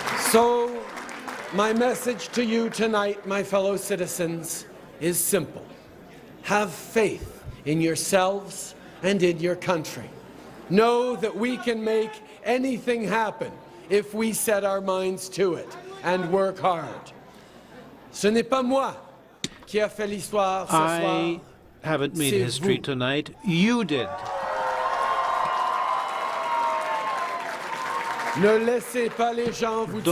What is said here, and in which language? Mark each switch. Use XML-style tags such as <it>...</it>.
<en>So, my message to you tonight, my fellow citizens, is simple. Have faith in yourselves and in your country. Know that we can make anything happen if we set our minds to it and work hard.</en> <fr>Ce n'est pas moi qui a fait l'histoire ce soir.</fr> <en>I haven't made history tonight. You did.</en> <fr>Ne laissez pas les gens vous dire</fr>